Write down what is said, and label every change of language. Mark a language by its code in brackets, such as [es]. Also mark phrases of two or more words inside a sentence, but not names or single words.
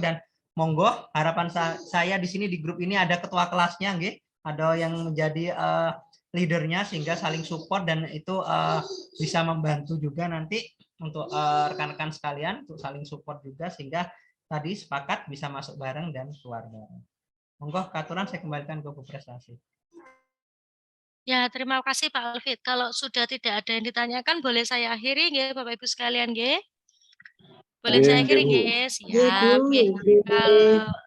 [id] Dan monggo harapan saya di sini di grup ini ada ketua kelasnya, ada yang menjadi leadernya sehingga saling support, dan itu bisa membantu juga nanti untuk rekan-rekan sekalian untuk saling support juga, sehingga tadi sepakat bisa masuk bareng dan keluar bareng. [jv] Monggo katuran [id] saya kembalikan ke Bu Prestasi. Ya, terima kasih Pak Alfit. Kalau sudah tidak ada yang ditanyakan, boleh saya akhiri nggih Bapak Ibu sekalian nggih. Boleh saya Nggih, akhiri Bu. nggih? Nggih, Siap Bu. nggih. Nggih. Kalau